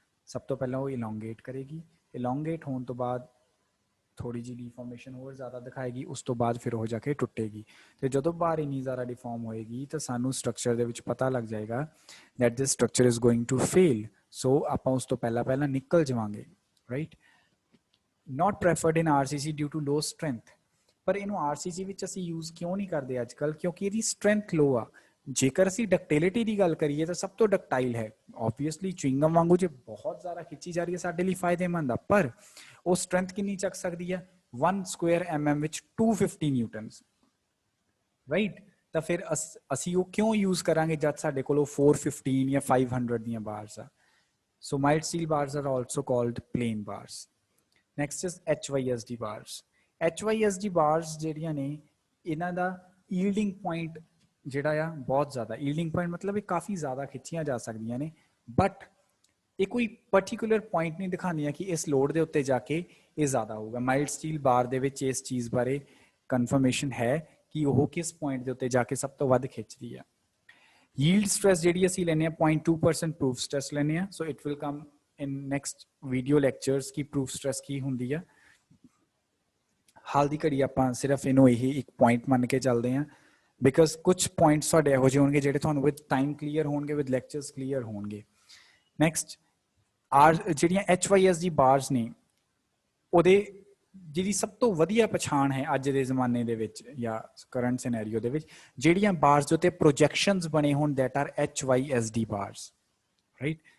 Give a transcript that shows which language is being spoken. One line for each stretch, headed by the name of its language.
Punjabi: ਸਭ ਤੋਂ ਪਹਿਲਾਂ ਉਹ elongate ਕਰੇਗੀ, elongate ਹੋਣ ਤੋਂ ਬਾਅਦ ਥੋੜੀ ਜਿਹੀ ਡਿਫਾਰਮੇਸ਼ਨ ਹੋਰ ਜ਼ਿਆਦਾ ਦਿਖਾਏਗੀ, ਉਸ ਤੋਂ ਬਾਅਦ ਫਿਰ ਉਹ ਜਾ ਕੇ ਟੁੱਟੇਗੀ. ਤੇ ਜਦੋਂ ਬਾਰ ਇੰਨੀ ਜ਼ਿਆਦਾ ਡਿਫਾਰਮ ਹੋਏਗੀ ਤਾਂ ਸਾਨੂੰ ਸਟਰਕਚਰ ਦੇ ਵਿੱਚ ਪਤਾ ਲੱਗ ਜਾਏਗਾ
English: that this structure is going to fail.
Punjabi: ਸੋ ਆਪਾਂ ਉਸ ਤੋਂ ਪਹਿਲਾਂ ਨਿਕਲ ਜਾਵਾਂਗੇ, right?
English: Not preferred in RCC due to low strength.
Punjabi: ਪਰ ਇਹਨੂੰ RCC ਵਿੱਚ ਅਸੀਂ ਯੂਜ਼ ਕਿਉਂ ਨਹੀਂ ਕਰਦੇ ਅੱਜ ਕੱਲ੍ਹ? ਕਿਉਂਕਿ ਇਹਦੀ ਸਟਰੈਂਥ ਲੋ ਆ. ਜੇਕਰ ਅਸੀਂ ਡਕਟਿਲਿਟੀ ਦੀ ਗੱਲ ਕਰੀਏ ਤਾਂ ਸਭ ਤੋਂ ਡਕਟਾਈਲ ਹੈ. ਓਬਵੀਅਸਲੀ ਚੁਇੰਗਮ ਵਾਂਗੂ ਜੇ ਬਹੁਤ ਜ਼ਿਆਦਾ ਖਿੱਚੀ ਜਾ ਰਹੀ ਹੈ ਸਾਡੇ ਲਈ ਫਾਇਦੇਮੰਦ ਆ, ਪਰ ਉਹ ਸਟਰੈਂਥ ਕਿੰਨੀ ਚੱਕ ਸਕਦੀ ਹੈ? 1 ਸਕੁਅਰ mm ਵਿੱਚ 250 ਨਿਊਟਨਸ, ਰਾਈਟ? ਤਾਂ ਫਿਰ ਅਸੀਂ ਉਹ ਕਿਉਂ ਯੂਜ਼ ਕਰਾਂਗੇ ਜਦ ਸਾਡੇ ਕੋਲ 415 ਜਾਂ 500 ਦੀਆਂ ਬਾਰਸ ਆ?
English: So mild steel bars are also called plain bars. Next is HYSD bars.
Punjabi: HYSD ਬਾਰਸ ਜਿਹੜੀਆਂ ਨੇ ਇਹਨਾਂ ਦਾ ਈਲਡਿੰਗ ਪੁਆਇੰਟ ਜਿਹੜਾ ਆ ਬਹੁਤ ਜ਼ਿਆਦਾ, ਈਲਡਿੰਗ ਪੁਆਇੰਟ ਮਤਲਬ ਇਹ ਕਾਫੀ ਜ਼ਿਆਦਾ ਖਿੱਚੀਆਂ ਜਾ ਸਕਦੀਆਂ ਨੇ, ਬਟ ਇਹ ਕੋਈ ਪਰਟੀਕੂਲਰ ਪੁਆਇੰਟ ਨਹੀਂ ਦਿਖਾਉਂਦੀਆਂ ਕਿ ਇਸ ਲੋਡ ਦੇ ਉੱਤੇ ਜਾ ਕੇ ਇਹ ਜ਼ਿਆਦਾ ਹੋਊਗਾ। ਮਾਈਲਡ ਸਟੀਲ ਬਾਰ ਦੇ ਵਿੱਚ ਇਸ ਚੀਜ਼ ਬਾਰੇ ਕਨਫਰਮੇਸ਼ਨ ਹੈ ਕਿ ਉਹ ਕਿਸ ਪੁਆਇੰਟ ਦੇ ਉੱਤੇ ਜਾ ਕੇ ਸਭ ਤੋਂ ਵੱਧ ਖਿੱਚਦੀ ਆ। yield stress ਜਿਹੜੀ ਅਸੀਂ ਲੈਂਦੇ ਆ 0.2% proof stress ਲੈਂਦੇ ਆ,
English: so it will come in next video lectures
Punjabi: ਕਿ proof stress ਕੀ ਹੁੰਦੀ ਆ। ਹਾਲ ਦੀ ਘੜੀ ਆਪਾਂ ਸਿਰਫ ਇਹਨੂੰ ਇਹ ਇੱਕ ਪੁਆਇੰਟ ਮੰਨ ਕੇ ਚੱਲਦੇ ਆ, ਬਿਕਾਜ਼ ਕੁਝ ਪੁਆਇੰਟਸ ਤੁਹਾਡੇ ਇਹੋ ਜਿਹੇ ਹੋਣਗੇ ਜਿਹੜੇ ਤੁਹਾਨੂੰ ਵਿਦ ਟਾਈਮ ਕਲੀਅਰ ਹੋਣਗੇ, ਵਿਦ ਲੈਕਚਰਸ ਕਲੀਅਰ ਹੋਣਗੇ। ਨੈਕਸਟ ਜਿਹੜੀਆਂ HYSD ਬਾਰਸ ਨੇ ਉਹਦੇ ਜਿਹੜੀ ਸਭ ਤੋਂ ਵਧੀਆ ਪਛਾਣ ਹੈ ਅੱਜ ਦੇ ਜ਼ਮਾਨੇ ਦੇ ਵਿੱਚ ਜਾਂ ਕਰੰਟ ਸਿਨੈਰੀਓ ਦੇ ਵਿੱਚ, ਜਿਹੜੀਆਂ ਬਾਰਸ ਦੇ ਉੱਤੇ ਪ੍ਰੋਜੈਕਸ਼ਨਸ ਬਣੇ ਹੋਣ
English: that are HYSD bars,
Punjabi: ਰਾਈਟ।